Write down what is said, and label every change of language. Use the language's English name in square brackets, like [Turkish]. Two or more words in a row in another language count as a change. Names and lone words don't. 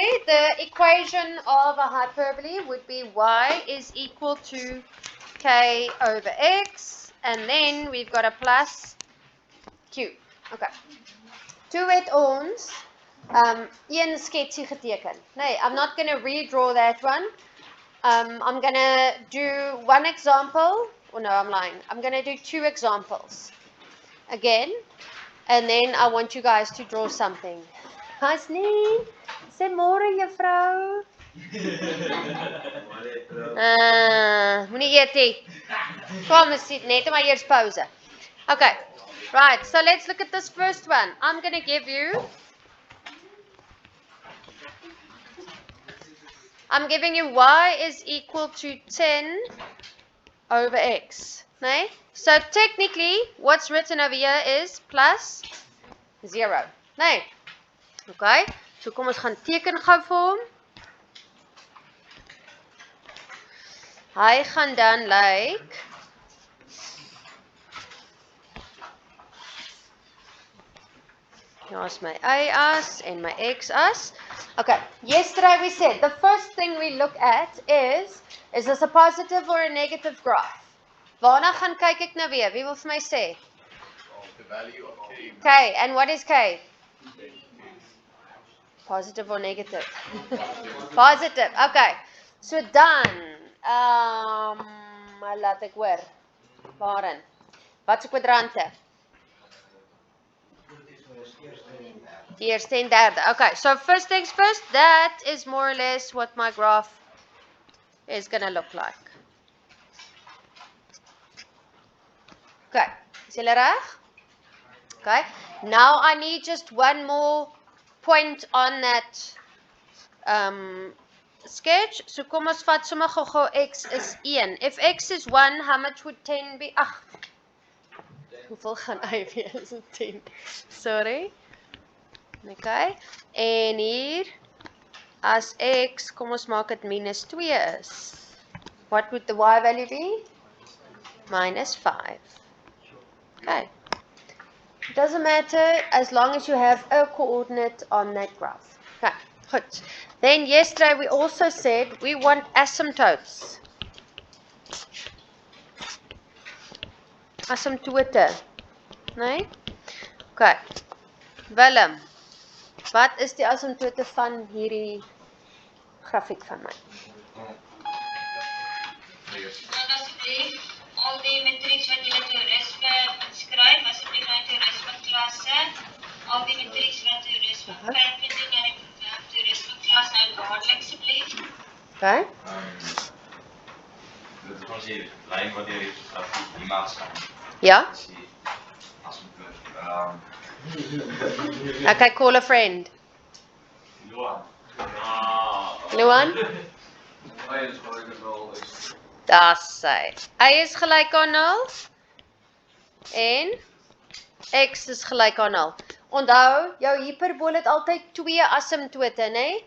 [English] the equation of a hyperbole would be y is equal to k over x, and then we've got a plus q. Okay. [Afrikaans] Toe het ons een sketsie geteken. Nee, [English] I'm not going to redraw that one. I'm going to do one example. Oh no, I'm lying. I'm going to do two examples again, and then I want you guys to draw something. [Afrikaans] Hasni, sê môre juffrou. Moenie eet nie. Kom, ons sit net maar eers pauze. [English] Okay, right, so let's look at this first one. I'm going to give you, I'm giving you y is equal to 10 over x. Nee? So technically, what's written over here is plus 0. Nee? [Afrikaans] Okay, so kom ons gaan teken gou vir hom. Hy gaan dan lyk [English] Here's my y-as and my x-as. Okay, yesterday we said the first thing we look at is this a positive or a negative graph? [Afrikaans] Waarna gaan kyk ek nou weer? Wie wil vir my sê? [English] The value of k. K, and what is K? Positive or negative? Positive, okay. [Afrikaans] So dan, laat ek hoor. Waarin? Wat se kwadrante? Die eerste en derde. [English] Okay, so first things first, that is more or less what my graph is going to look like. [Afrikaans] Okay, is julle reg? [English] Okay, now I need just one more point on that sketch. [Afrikaans] So kom ons vat sommer gou x is 1. [English] If x is 1, how much would 10 be? [Afrikaans] Ag, hoeveel gaan y wees? 10. [English] Sorry. [Afrikaans] Okay, en hier, as x, kom ons maak dit minus 2 is. [English] What would the y value be? Minus 5. Okay. It doesn't matter as long as you have a coordinate on that graph. Okay, good. Then yesterday we also said we want asymptotes. Asymptote. [Afrikaans] Nee? Okay. Willem, wat is die asymptote van hierdie grafiek van my? Al die matrieks wat julle toerisme inskryf, asseblief na toerisme klasse, al die matrieks wat toerisme verbind na die toerisme klas nou dadelik asseblief. [English] Okay. [Afrikaans] Dit is ons hier, lyn wat hier die maas gaan. Ja? As [English] Okay, call a friend. Luan. [Afrikaans] Luan? Das sy. Y is gelyk aan 0 en x is gelyk aan 0. Onthou, jou hiperbool het altyd twee asymptote, né?